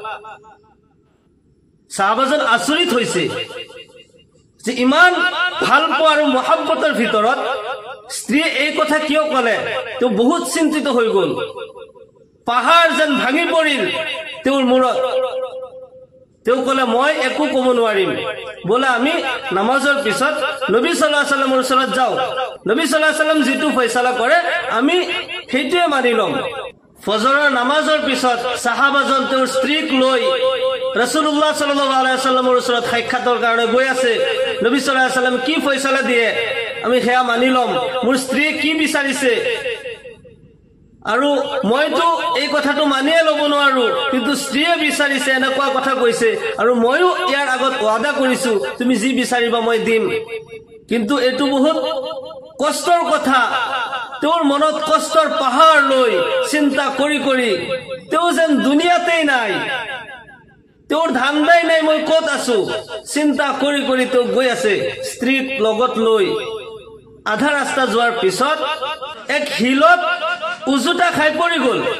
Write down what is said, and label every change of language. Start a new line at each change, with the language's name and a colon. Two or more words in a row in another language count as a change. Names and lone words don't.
Assamese: সাহাবাজন আচৰিত হৈছে যে ইমান ভাল পোৱা আৰু মহব্বতৰ ভিতৰত স্ত্ৰীয়ে এই কথা কিয় কলে তেওঁ বহুত চিন্তিত হৈ গল পাহাৰ যেন ভাঙি পৰিল তেওঁৰ মূৰত তেওঁ কলে মই একো কব নোৱাৰিম বলে আমি নামাজৰ পিছত নবী
Arabic: صلى الله عليه وسلم
Assamese: ওচৰত যাও নবী
Arabic: صلى الله عليه وسلم
Assamese: যেটো ফয়সালা কৰে আমি সেইটোৱে মানি লম ফজৰৰ নামাজৰ পিছত সাহাবাজন তেওঁৰ স্ত্ৰীক লৈ
Arabic: رسول الله صلى الله عليه وسلم
Assamese: ওচৰত সাক্ষাতৰ কাৰণে গৈ আছে নবী
Arabic: صلى الله عليه وسلم
Assamese: কি ফয়সালা দিয়ে আমি হেয়া মানি লম মোৰ স্ত্ৰী কি বিচাৰিছে আৰু মইতো এই কথাটো মানিয়ে লব নোৱাৰো কিন্তু স্ত্ৰীয়ে বিচাৰিছে এনেকুৱা কথা কৈছে আৰু মইও ইয়াৰ আগত ওয়াদা কৰিছো তুমি যি বিচাৰিবা মই দিম কিন্তু এটো বহুত কষ্টৰ কথা তেওঁৰ মনত কষ্টৰ পাহাৰ লৈ চিন্তা কৰি কৰি তেওঁ যেন দুনিয়াতেই নাই তেওঁৰ ধান্দাই নাই মই ক'ত আছো চিন্তা কৰি কৰি তেওঁ গৈ আছে স্ত্ৰীক লগত লৈ আধা ৰাস্তা যোৱাৰ পিছত এক হিলত উজুটা খাই পৰি গল